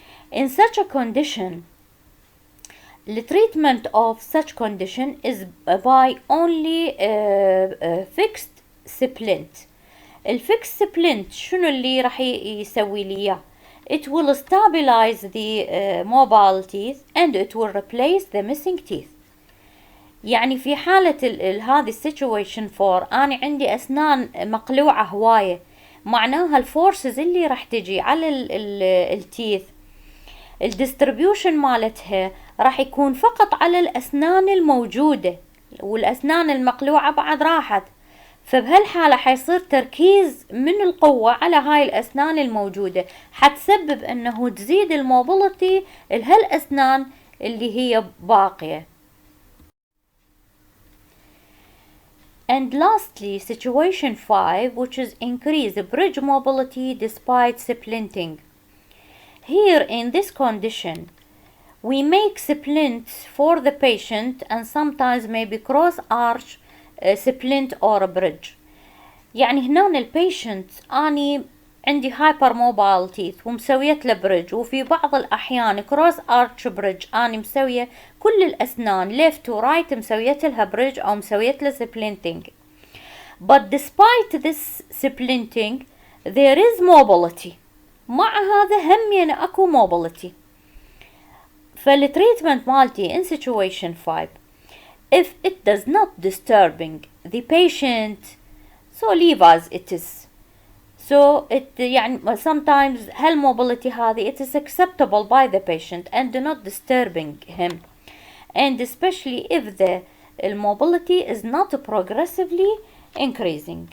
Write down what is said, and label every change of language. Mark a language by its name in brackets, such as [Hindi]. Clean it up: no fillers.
[English] In such a condition, the treatment of such condition is by only fixed splint. [Arabic] الفيكس سبلنت شنو اللي راح يسوي لي اياه؟ [English] It will stabilize the mobile teeth and it will replace the missing teeth. [Arabic] يعني في حالة هذه السيتويشن فور أنا عندي أسنان مقلوعة هواية، معناها الفورسز اللي راح تجي على التيث الديستريبيوشن مالتها راح يكون فقط على الأسنان الموجودة، والأسنان المقلوعة بعد راحت. فبهالحالة حيصير تركيز من القوة على هاي الأسنان الموجودة، حتسبب أنه تزيد الموبيليتي لهالأسنان اللي هي باقية. [English] And lastly, situation 5, which is increase bridge mobility despite splinting. Here in this condition, we make splints for the patient and sometimes maybe cross arch splint or bridge. [Arabic] يعني هنا البيشنت أني عندي [English] hypermobile teeth [Arabic] ومسويت له بريدج، وفي بعض الأحيان cross arch bridge أنا مسوية كل الأسنان left و right مسويت لها بريدج أو مسويت لها splinting. [English] But despite this splinting there is mobility. [Arabic] مع هذا هم يعني أكو mobility. فالتريتمنت مالتي [English] in situation 5 if it does not disturbing the patient so leave as it is. So it يعني sometimes [Arabic] هالmobility هذه [English] it is acceptable by the patient and not disturbing him, and especially if the mobility is not progressively increasing.